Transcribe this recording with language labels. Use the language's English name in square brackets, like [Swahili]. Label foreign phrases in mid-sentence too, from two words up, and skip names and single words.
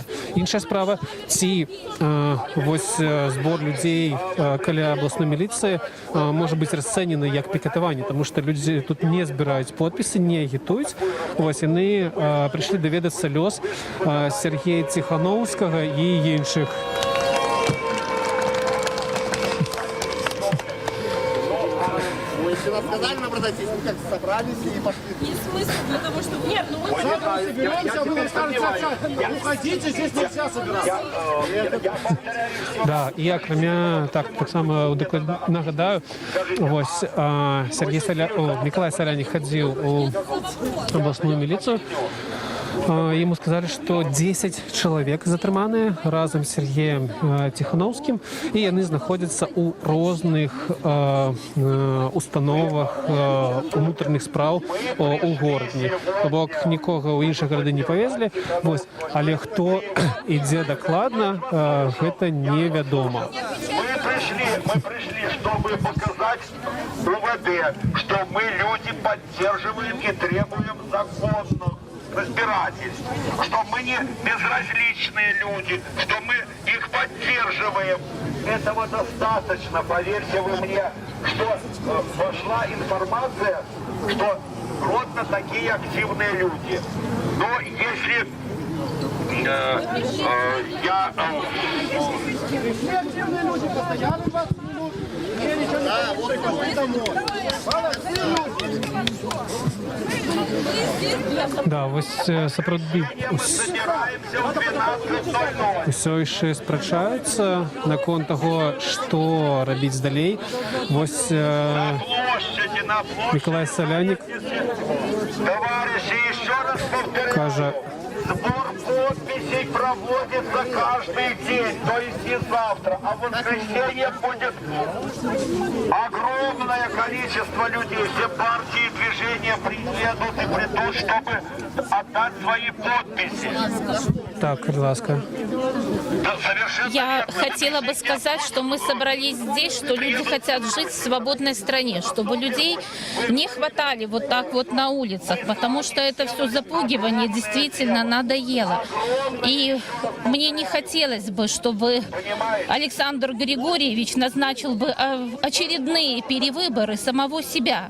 [Belarusian] Іншая справа, ці вось збор людзей каля абласной міліцыі можа быць расцэнены як пікетаванне, таму што людзі тут не збіраюць подпісы, не агітуюць. Вось яны прыйшлі даведацца лёс Сергея Ціханаўскага і іншых. [Russian] Сказали нам разойтись, мы как собрались и пошли. Есть смысл для того, чтобы... Нет, ну мы соберемся, вы нам скажете, уходите, здесь нельзя собираться. [Belarusian] Да, і акрамя, таксама нагадаю, вось Миколай Солянік хадзіў у абласную міліцыю. [Russian] Ему сказали, что 10 человек [Belarusian] затрыманыя разом с Сергеем Ціханаўскім, і яны знаходзяцца ў розных установах унутраных спраў у горадні. То бок нікога ў іншых гарады не павезлі. Вось. Але хто ідзе дакладна, гэта невядома. [Russian] Мы пришли, чтобы показать УВД, что мы люди поддерживаем и требуем законных разбирательств, что мы не безразличные люди, что мы их поддерживаем. Этого достаточно, поверьте вы мне, что пошла информация, что Гродно такие активные люди. Но если активные люди постоянно вас минут. Да, вот пошли домой. [Belarusian] Да, вось сапраўды усё яшчэ спрачаюцца наконт таго, што рабіць далей. Вось Миколай Солянік кажа: [Russian] сбор подписей проводится каждый день, то есть не завтра, а в воскресенье будет огромное количество людей. Все партии и движения приедут и придут, чтобы отдать свои подписи. [Belarusian] Так, будь ласка. [Russian] Я хотела бы сказать, что мы собрались здесь, что люди хотят жить в свободной стране, чтобы людей не хватали вот так вот на улицах, потому что это все запугивание действительно надоело. И мне не хотелось бы, чтобы Александр Григорьевич назначил бы очередные перевыборы самого себя.